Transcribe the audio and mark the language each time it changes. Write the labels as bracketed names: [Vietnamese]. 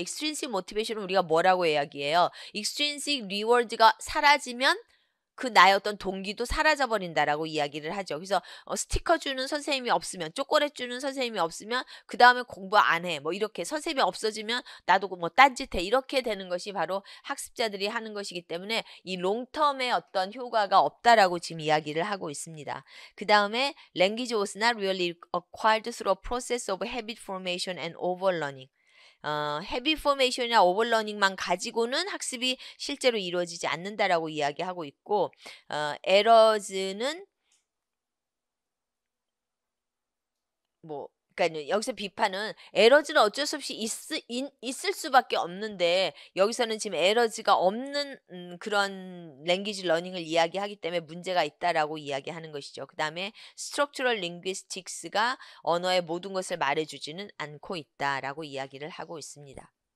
[Korean] extrinsic motivation은 우리가 뭐라고 이야기해요? extrinsic reward가 사라지면 그 나의 어떤 동기도 사라져버린다라고 이야기를 하죠. 그래서 스티커 주는 선생님이 없으면, 초콜릿 주는 선생님이 없으면 그 다음에 공부 안 해. 뭐 이렇게 선생님이 없어지면 나도 뭐 딴짓해. 이렇게 되는 것이 바로 학습자들이 하는 것이기 때문에 이 롱텀의 어떤 효과가 없다라고 지금 이야기를 하고 있습니다. 그 다음에 [English] language was not really acquired through a process of habit formation and overlearning. [Korean] 헤비 포메이션이나 오버러닝만 가지고는 학습이 실제로 이루어지지 않는다라고 이야기하고 있고 에러즈는 그러니까 여기서 비판은 에러즈는 어쩔 수 없이 있을 수밖에 없는데 여기서는 지금 에러즈가 없는 그런 랭귀지 러닝을 이야기하기 때문에 문제가 있다라고 이야기하는 것이죠. 그 다음에 스트럭처럴 링귀스틱스가 언어의 모든 것을 말해주지는 않고 있다라고 이야기를 하고 있습니다.